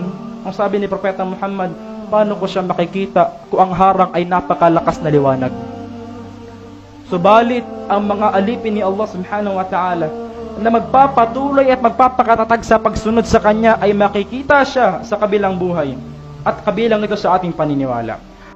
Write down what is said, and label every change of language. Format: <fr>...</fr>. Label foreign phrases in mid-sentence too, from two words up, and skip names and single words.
<tl>Ang sabi ni Propeta Muhammad, "Paano ko siya makikita kung ang harang ay napakalakas na liwanag?" Subalit ang mga alipin ni Allah</tl> <ar>سبحانه وتعالى</ar> <tl>na magpapatuloy at magpapakatatag sa pagsunod sa Kanya ay makikita siya sa kabilang buhay at kabilang ito sa ating paniniwala.</tl>